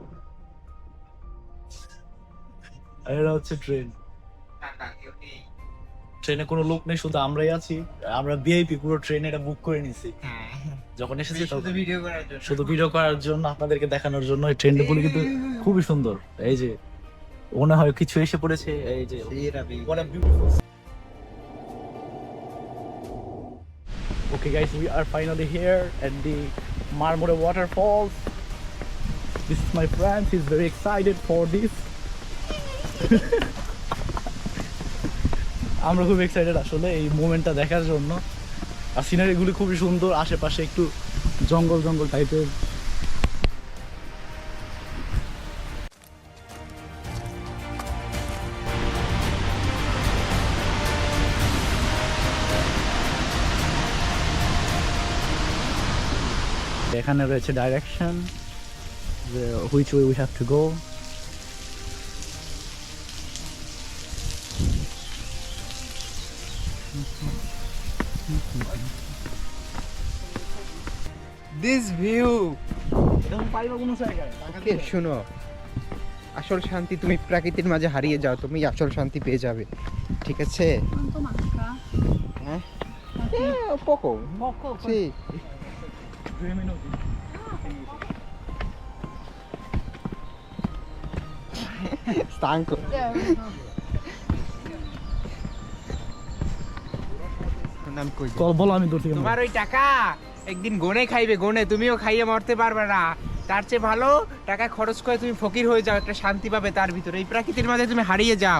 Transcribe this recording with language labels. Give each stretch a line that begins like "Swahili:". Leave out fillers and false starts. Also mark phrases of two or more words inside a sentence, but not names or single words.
Bangla: এটা হচ্ছে ট্রেন, ট্রেনে কোনো লোক নেই, শুধু আমরাই আছি। আমরা ভিআইপি পুরো ট্রেন এটা বুক করে নিছি। যখন এসেছি শুধু ভিডিও করার জন্য, আপনাদেরকে দেখানোর জন্য। এই ট্রেনটা গুলো কিন্তু খুবই সুন্দর। এই যে মনে হয় কিছু এসে পড়েছে। এই যে
English: what a beautiful. Okay guys, we are finally here at the Marmore waterfalls. This is my friend, he's very excited for this.
Bangla: আমরা খুব এক্সাইটেড আসলে এই মোমেন্টটা দেখার জন্য। আর সিনারি গুলি খুবই সুন্দর, আশেপাশে একটু জঙ্গল জঙ্গল টাইপের। এখানে রয়েছে ডাইরেকশন,
English: which way we have to go. This view.
Bangla: এরকম পাইবা কোনো জায়গায়? Okay, শোনো, আসল শান্তি তুমি প্রকৃতির মাঝে হারিয়ে যাও, তুমি আসল শান্তি পেয়ে যাবে, ঠিক আছে?
Italian: Quanto manca?
Bangla: হ্যাঁ, poco.
Italian: Poco? Sì. 2 minuti. Stanco.
Bangla: নাম কই? চল বলো, আমি দূর থেকে তোমার ওই টাকা একদিন গনে খাইবে, গনে তুমিও খাইয়ে মরতে পারবে না। তার চেয়ে ভালো টাকা খরচ করে তুমি ফকির হয়ে যাও, একটা শান্তি পাবে তার ভিতরে, এই প্রকৃতির মাঝে তুমি হারিয়ে যাও।